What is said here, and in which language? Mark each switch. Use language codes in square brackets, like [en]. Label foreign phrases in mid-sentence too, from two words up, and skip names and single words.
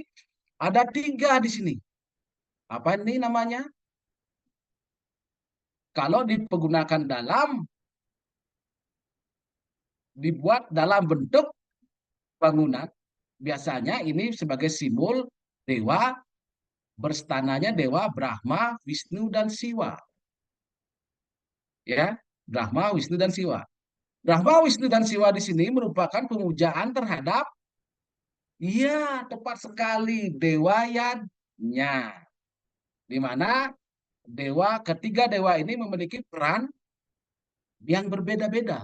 [id] Ada 3 di sini. Apa ini namanya? Kalau dipergunakan dibuat dalam bentuk bangunan, biasanya ini sebagai simbol dewa, berstananya dewa Brahma, Wisnu, dan Siwa. Ya, Brahma, Wisnu, dan Siwa. Brahma, Wisnu, dan Siwa di sini merupakan pemujaan terhadap, iya, tepat sekali, dewa Yadnya. Di mana ketiga dewa ini memiliki peran yang berbeda-beda.